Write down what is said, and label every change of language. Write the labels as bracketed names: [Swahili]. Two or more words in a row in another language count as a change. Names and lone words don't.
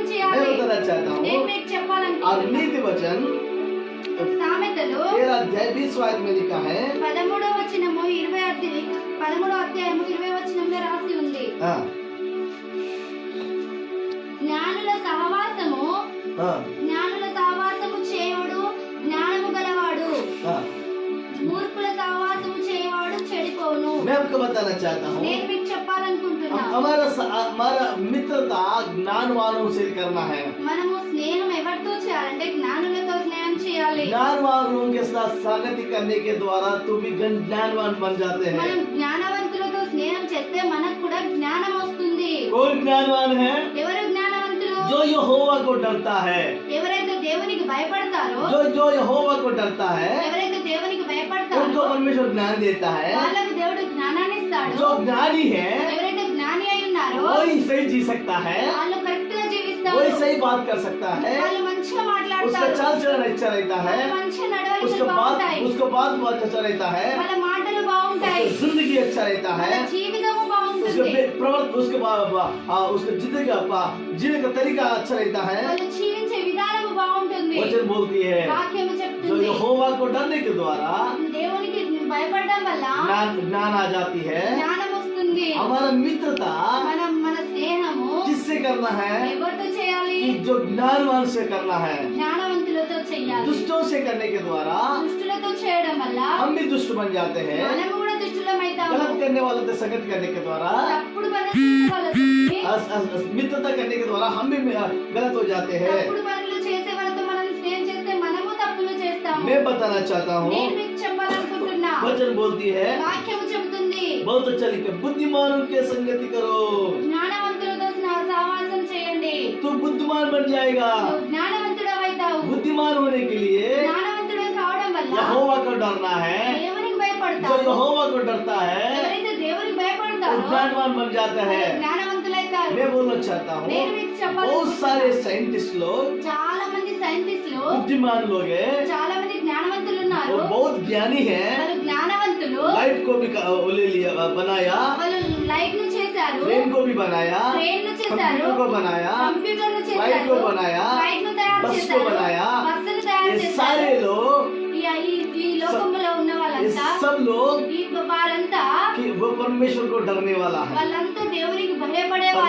[Hindi] मैं [Telugu] చేయాలి, [Hindi] बताना चाहता [Telugu] నేను [Hindi] हूँ। [Telugu] మీకు [Hindi] और [Telugu] చెప్పాలనుకుంటున్నా. [Hindi] नीति वचन [Telugu] సామెతలు [Hindi] 13 अध्याय 20 आयत में लिखा है, [Telugu] 13వ వచనము 13వ అధ్యాయము 20వ వచనంలో రాసి ఉంది, [Hindi] हाँ [Telugu] జ్ఞానుల సహవాసము [Hindi] हाँ [Telugu] చేయవాడు జ్ఞానము గలవాడు, [Hindi] हाँ। [Telugu] మూర్ఖుల సహవాసము చేయవాడు చెడిపోను. [Hindi] मैं आपको बताना चाहता हूँ, [Telugu] నేను మీకు చెప్పాలనుకుంటున్నా, [Hindi] हमारा मित्रता ज्ञानवानों से करना है। [Telugu] మనము స్నేహం ఎవరితో చేయాలంటే జ్ఞానులతో స్నేహం చేయాలి. [Hindi] ज्ञानवानों के साथ संगति करने के द्वारा तू भी ज्ञानवान बन जाते हैं। [Telugu] మనం జ్ఞానవంతులతో స్నేహం చేస్తే మనకు కూడా జ్ఞానం వస్తుంది. [Hindi] कौन ज्ञानवान है? [Telugu] ఎవరు జ్ఞానవంతులు? [Hindi] जो यहोवा को डरता है, [Telugu] ఎవరైతే దేవునికి భయపడతారో, [Hindi] जो यहोवा को डरता है, [Telugu] ఎవరైతే దేవునికి [Hindi] उनको [Telugu] భయపడతారో [Hindi] परमेश्वर ज्ञान देता है। [Telugu] వాళ్ళకు దేవుడు జ్ఞానాన్ని ఇస్తాడు. [Hindi] जो ज्ञानी है [Telugu] ఎవరైతే జ్ఞాని అయి ఉన్నారో [Hindi] वही सही जी सकता है, [Telugu] వాళ్ళు కరెక్ట్ గా జీవిస్తారు. [Hindi] वही सही बात कर सकता है, [Telugu] వాళ్ళు మంచిగా [Hindi] उसका [Telugu] మాట్లాడతారు. [Hindi] चाल चलन अच्छा रहता है, [Telugu] వాళ్ళ మంచి నడవడికలు [Hindi] उसका [Telugu] బాగుంటాయి. [Hindi] बात बहुत अच्छा रहता है, [Telugu] వాళ్ళ మాటలు బాగుంటాయి. [Hindi] उसका जिंदगी अच्छा रहता [Telugu] వాళ్ళ [Hindi] है, [Telugu] జీవితము [Hindi] उसका [Telugu] బాగుంటుంది. [Hindi] उसका जीने का तरीका अच्छा रहता है। [Telugu] వాళ్ళు జీవించే విధానము బాగుంటుంది. [Hindi] वचन बोलती है, [Telugu] వాక్యము [Hindi] जो [Telugu] చెప్తుంది, [Hindi] यहोवा को डरने के द्वारा [Telugu] దేవునికి భయపడడం వల్ల [Hindi] ज्ञान आ जाती है। [Telugu] జ్ఞానం వస్తుంది. [Hindi] हमारा मित्रता [Telugu] మన స్నేహము [Hindi] किससे करना है? [Telugu] ఎవరితో చేయాలి? [Hindi] कि जो ज्ञानवान से करना है। [Telugu] జ్ఞానవంతులతో చేయాలి. [Hindi] दुष्टों से करने के द्वारा [Telugu] దుష్టులతో చేయడం వల్ల [Hindi] हम भी दुष्ट बन जाते हैं। [Telugu] మనము కూడా దుష్టులమైతాము. [Hindi] गलत करने वालों से संगत करने के द्वारा [Telugu] తప్పుడు పనులు చేసే వాళ్ళతో [Hindi] मित्रता करने के द्वारा हम भी गलत हो जाते हैं। [Telugu] తప్పుడు పనులు చేసే వాళ్ళతో మనం స్నేహం చేస్తే మనము తప్పులు చేస్తాము. [Hindi] मैं बताना चाहता हूँ, [Telugu] నేను మీకు చెప్పాలనుకుంటున్నా, [Hindi] वचन बोलती है, [Telugu] వాక్యము చెబుతుంది, [Hindi] बहुत अच्छा लिखे, बुद्धिमानों के संगति करो [Telugu] జ్ఞానవంతులతో సహవాసం చేయండి, [Hindi] तो बुद्धिमान बन जाएगा। [Telugu] నువ్వు [Hindi] होने के लिए [Telugu] జ్ఞానవంతుడు కావడం వల్ల [Hindi] यहोवा को डरना है। [Telugu] దేవునికి [Hindi] जो [Telugu] భయపడతారు. [Hindi] यहोवा को डरता है [Telugu] ఎవరైతే దేవునికి [Hindi] वो [Telugu] భయపడతారో [Hindi] ज्ञानवान बन जाता है। [Telugu] జ్ఞానవంతులైతారు. [Hindi] मैं बोलना चाहता हूँ [Telugu] నేను మీకు [Hindi] बहुत [Telugu] చెప్పాలనుకుంటున్నాను. [Hindi] सारे साइंटिस्ट लोग, [Telugu] చాలా మంది సైంటిస్టులు, [Hindi] बुद्धिमान लोग हैं, [Telugu] చాలా మంది జ్ఞానవంతులు ఉన్నారు. [Hindi] वो बहुत ज्ञानी हैं। [Telugu] వాళ్ళు జ్ఞానవంతులు. [Hindi] लाइट को भी वो ले लिया, बनाया, [Telugu] వాళ్ళు లైట్ ను చేశారు, [Hindi] ट्रेन को भी बनाया, [Telugu] ట్రైన్ ను చేశారు, [Hindi] कंप्यूटर को बनाया, [Telugu] కంప్యూటర్ ను [Hindi] फ्लाइट [Telugu] చేశారు, [Hindi] को बनाया, [Telugu] ఫ్లైట్ ను తయారు [Hindi] बस को [Telugu] చేశారు, [Hindi] बनाया। [Telugu] బస్సులు తయారు [Hindi] ये [Telugu] చేశారు. [Hindi] सारे लोग, [Telugu] ఈ లోకంలో ఉన్న [Hindi] ये [Telugu] వాళ్ళంతా, [Hindi] सब लोग [Telugu] ఈ వారంతా [Hindi] कि वो परमेश्वर को डरने वाला है। [Telugu] వాళ్ళంతా దేవునికి భయపడే వాళ్ళు.